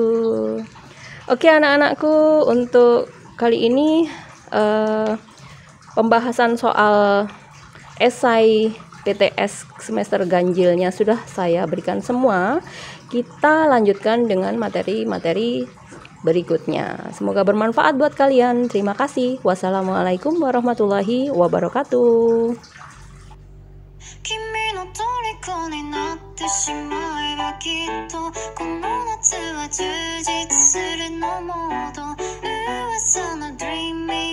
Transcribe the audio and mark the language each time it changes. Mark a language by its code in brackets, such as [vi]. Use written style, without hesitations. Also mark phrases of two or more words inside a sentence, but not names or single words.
[id] Oke anak-anakku, untuk kali ini pembahasan soal esai PTS semester ganjilnya sudah saya berikan semua. Kita lanjutkan dengan materi-materi berikutnya. Semoga bermanfaat buat kalian. Terima kasih. [ar] والسلام عليكم ورحمة الله وبركاته. [ja] 君の虜になってしまえばきっとこの夏は充実するのもっと噂の Dream